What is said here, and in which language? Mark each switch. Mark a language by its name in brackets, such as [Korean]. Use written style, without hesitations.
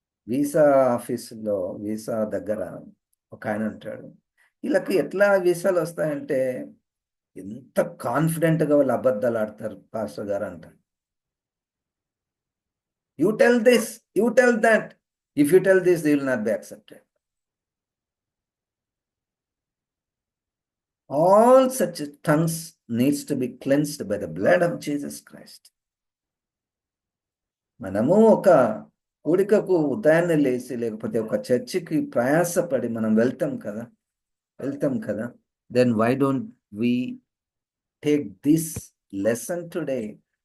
[Telugu] Visa ఆఫీసులో visa దగ్గర ఒక ఆయన ఉంటాడు. వీళ్ళకి ఎట్లా వీసాలు వస్తాయంటే ఎంత కాన్ఫిడెంట్గా వాళ్ళు అబద్ధాలు ఆడతారు పాస్టర్ గారు అంటారు. [English] You tell this, you tell that, if you tell this they will not be accepted. All such tongues needs to be cleansed by the blood of Jesus Christ. [Telugu] మనము ఒక కూడికకు ఉదయాన్నే లేచి లేకపోతే ఒక చర్చికి ప్రయాసపడి మనం వెళ్తాం కదా. [English] Then why don't we take this lesson today?